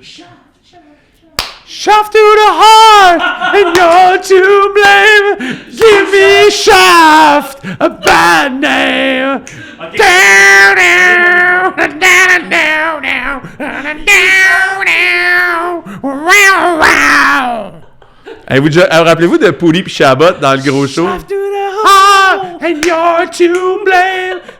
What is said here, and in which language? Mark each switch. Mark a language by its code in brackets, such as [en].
[en] Shaft to the heart, and you're to blame. Give me Shaft, a bad name. Okay. Down, down, down, down, down, down, down, wow, wow. [fr] Hey, rappelez-vous de Pouli puis Chabot dans le gros show? [en] Shaft to the heart, and you're to blame.